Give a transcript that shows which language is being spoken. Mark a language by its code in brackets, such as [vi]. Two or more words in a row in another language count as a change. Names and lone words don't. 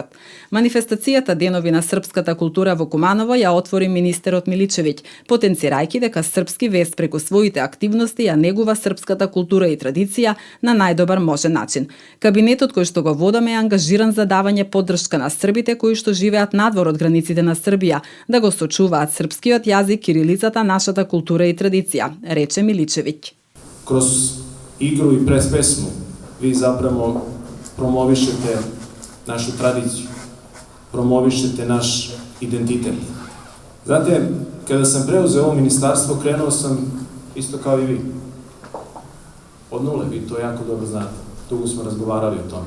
[mk] Манифестацијата Денови на српската култура во Куманово ја отвори министерот Миличевиќ, потенцирајќи дека Српски вест преку своите активности ја негува српската култура и традиција на најдобар можен начин. Кабинетот кој што го водам е ангажиран за давање поддршка на србите кои што живеат надвор од границите на Србија, да го сочуваат српскиот јазик, кирилицата, нашата култура и традиција, рече Миличевиќ. [sr] Kroz igru i pres pesmu vi zapravo promovišete našu tradiciju, promovišete naš identitet. Znate, kada sam preuzeo ovo ministarstvo, krenuo sam isto kao i vi. Od nule, vi to jako dobro znate. Dugo smo razgovarali o tome.